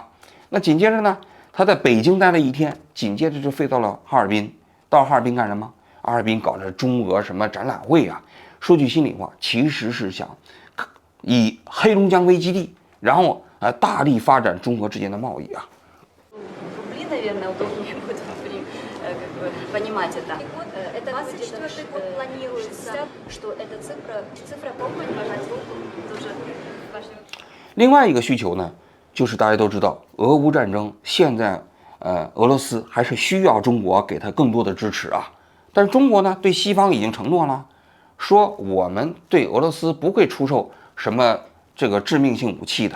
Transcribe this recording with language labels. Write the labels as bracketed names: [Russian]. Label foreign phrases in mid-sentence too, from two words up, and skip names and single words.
[Chinese] 那紧接着呢，他在北京待了1天，紧接着就飞到了哈尔滨。到哈尔滨干什么？哈尔滨搞着中俄什么展览会啊。说句心里话，其实是想以黑龙江为基地，然后大力发展中俄之间的贸易啊。 [Russian] наверное, удобнее будет понимать это. Это 24-й год планируется, что эта цифра по-моему, тоже важно. [Chinese] 另外一个需求呢，就是大家都知道，俄乌战争现在俄罗斯还是需要中国给他更多的支持啊。但是中国呢，对西方已经承诺了，说我们对俄罗斯不会出售什么这个致命性武器的。